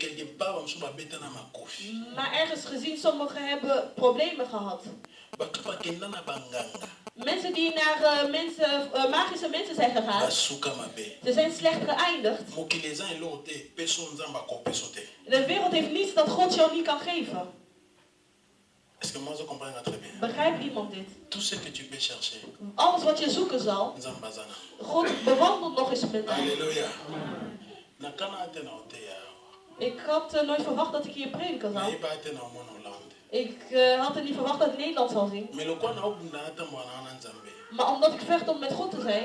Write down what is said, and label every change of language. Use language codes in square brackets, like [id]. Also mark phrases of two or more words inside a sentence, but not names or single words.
[nl] Maar ergens gezien, sommigen hebben problemen gehad. Mensen die naar magische mensen zijn gegaan. Ze zijn slecht geëindigd. De wereld heeft niets dat God jou niet kan geven. [fr] Est-ce que moi je comprends très bien? [nl] Begrijpt iemand dit? [fr] Tout ce que tu peux chercher. [nl] Alles wat je zoeken zal. God bewandelt nog eens met mij. Alléluia. Ik had nooit verwacht dat ik hier prediken zou. Ik had er niet verwacht dat ik Nederland zou zien. Maar omdat ik vecht om met God te zijn.